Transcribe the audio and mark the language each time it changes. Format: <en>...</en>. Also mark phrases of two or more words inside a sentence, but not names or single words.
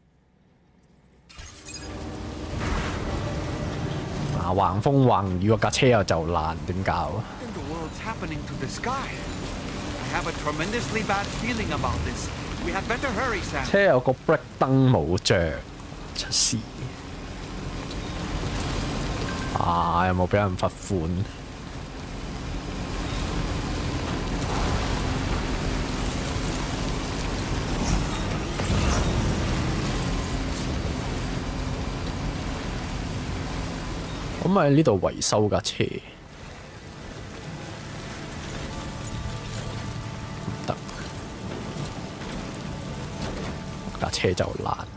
<yue>啊，橫風橫雨，個架車又就爛，點搞啊？</yue> <en>have a tremendously bad feeling about this. We had better hurry, Sam.</en> <yue>車有個 brake 燈冇着，出事。啊！有冇俾人罰款？咁咪呢度維修架車，唔得，架車就爛。</yue>